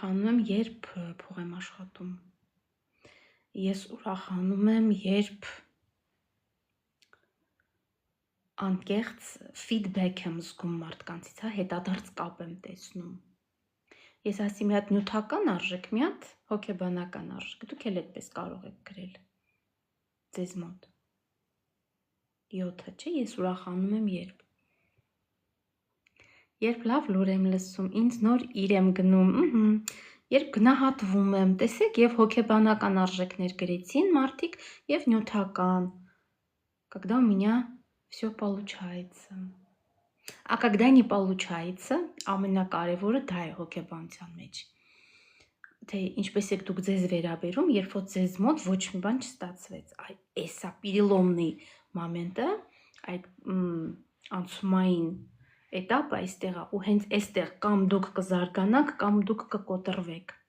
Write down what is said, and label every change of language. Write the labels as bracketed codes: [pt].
[hy] եմ, երբ փող եմ աշխատում։ Ես ուրախանում եմ, երբ անկեղծ feedback եմ զգում մարդկանցից, հա, հետադարձ կապ եմ տեսնում։ Ես ասի մի հատ նյութական արժեք, մի հատ հոգեբանական արժեք, դուք էլ այդպես կարող եք գրել ձեզ մոտ։ 7-ը, չէ, ես ուրախանում եմ, երբ լավ լուր եմ լսում, ինձ նոր իր եմ գնում, Երբ գնահատվում եմ, տեսեք, եւ հոգեբանական արժեքներ գրեցին մարդիկ եւ նյութական. [ru] когда у меня все получается. А когда не получается, [hy] ամենակարևորը դա է հոգեբանության մեջ. Թե ինչպես եք դուք ձեզ վերաբերում, երբ որ ձեզ մոտ ոչ մի бан չստացվեց, այ էսա переломный մոմենտը, այդ անցումային этапը այստեղ է, ու հենց այստեղ կամ դուք կզարգանաք, կամ դուք կկոտրվեք։